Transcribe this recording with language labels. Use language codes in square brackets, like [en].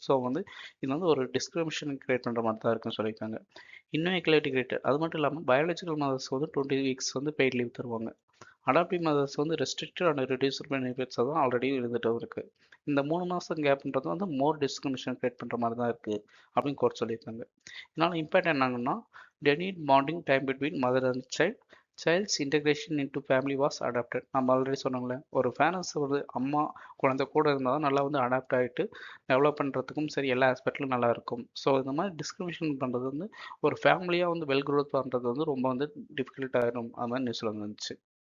[ta] So வந்து இது வந்து ஒரு டிஸ்கிரிமினேஷன் கிரியேட் பண்ணுற மாதிரி தான் இருக்குன்னு சொல்லியிருக்காங்க. இன்னும் ஈக்குவாலிட்டி கிரியேட்டட் அது மட்டும் இல்லாமல் பயாலஜிக்கல் மதர்ஸ் வந்து 20 வீக்ஸ் வந்து பெய்ட் லீவ் தருவாங்க. அடாப்டிவ் மதர்ஸ் வந்து ரெஸ்ட்ரிக்டட் அண்ட் ரெடியூஸ்டு பெனிஃபிட்ஸாக தான் ஆல்ரெடி இருந்துகிட்டும் இருக்குது. இந்த 3 மாதம் கேப்ன்றது வந்து மோர் டிஸ்கிரிமினேஷன் கிரியேட் பண்ணுற மாதிரி தான் இருக்குது அப்படின்னு கோர்ட் சொல்லியிருக்காங்க. இதனால் impact என்னங்கன்னா [en] they need bonding time between mother and child. Child's integration into family was adapted. [ta] நம்ம ஆல்ரெடி சொன்னோம்ல, ஒரு பேரண்ட்ஸ் ஒரு அம்மா குழந்தை கூட இருந்தால் தான் நல்லா வந்து அடாப்ட் ஆகிட்டு டெவலப் பண்ணுறதுக்கும் சரி எல்லா ஆஸ்பெக்ட்லையும் நல்லா இருக்கும். ஸோ இந்த மாதிரி டிஸ்கிரிமினேஷன் பண்ணுறது வந்து ஒரு ஃபேமிலியாக வந்து வெல் க்ரோத் பண்ணுறது வந்து ரொம்ப வந்து டிஃபிகல்ட் ஆகிடும். அது மாதிரி நியூஸில் வந்துச்சு.